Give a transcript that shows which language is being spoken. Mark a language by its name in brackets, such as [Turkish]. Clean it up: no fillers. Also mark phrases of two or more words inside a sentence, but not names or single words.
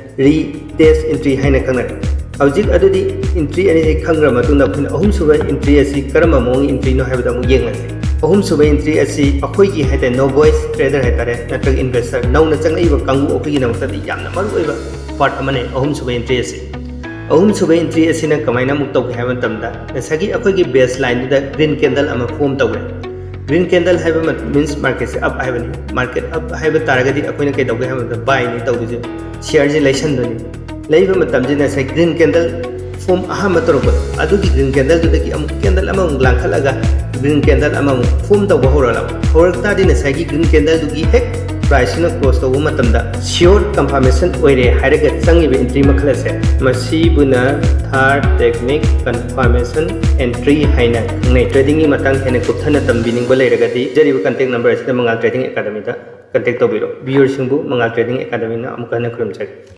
[English] retest entry [Manipuri] haina khangare hojik adudi entry ani khangra matunda akoina ahum suba entry asi karama mong entry no haibada mu yenglase ahum suba entry asi akoi gi haita no [English] voice trader [Manipuri] haitare natrag investor nauna changai ba kangu akoi gi namta yamna maru oiba part amane ahum suba entry asi ahum suba entry asina kamaina muk tawge haiba tamda nasagi akoi gi baseline da [English] green candle [Manipuri] ama form tawre [English] green candle [Manipuri] haiba [English] means market [Manipuri] se up haibani [English] market up [Manipuri] haiba taragadi akoina kai tawge haiba buy ni tawdije share je lesson doni leiba matam je nasai [English] green candle form [Manipuri] aham matoroba adugi [English] green candle [Manipuri] dudagi am candle ama langkhalaga [English] green candle [Manipuri] ama form tawba horala horakta di nasai [English] green candle [Manipuri] dugi hek price na [English] close to [Manipuri] matamda [English] sure confirmation [Manipuri] oire hairaga changibe entry makhalase masibuna [English] third technique confirmation entry [Manipuri] haina ngai trading ni matang hena kupthana tambining ba leiragadi jariba [English] contact number [Manipuri] asida Mangal Trading Academy da contact tobiro viewer singbu Mangal Trading Academy na amukana khurumchak